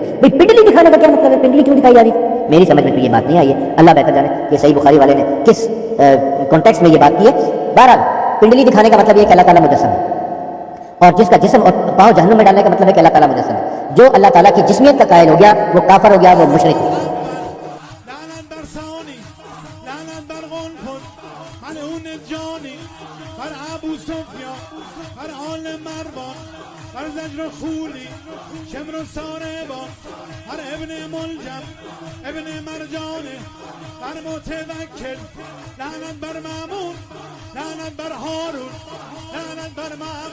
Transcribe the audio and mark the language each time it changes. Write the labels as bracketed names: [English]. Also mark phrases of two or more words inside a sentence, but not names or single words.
[Urdu] بھائی پنڈلی دکھانے کا کیا مطلب ہے؟ پنڈلی کیوں دکھائی جا رہی؟ میری سمجھ میں تو یہ بات نہیں آئی ہے، اللہ بہتر جانے کہ صحیح بخاری والے نے کس کانٹیکسٹ میں یہ بات کی ہے. بہرحال پنڈلی دکھانے کا مطلب یہ کہ اللہ تعالیٰ مجسم ہے، اور جس کا جسم اور پاؤں جہنم میں ڈالنے کا مطلب ہے کہ اللہ تعالیٰ مجسم ہے. جو اللہ تعالیٰ کی جسمیت کا قائل ہو گیا وہ کافر ہو گیا، وہ مشرک ہے. [Persian] بر زجر خولی شمر و ساربا بر ابن ملجم ابن مرجانه بر متوکل لعنت بر مامون لعنت بر هارون لعنت بر مامون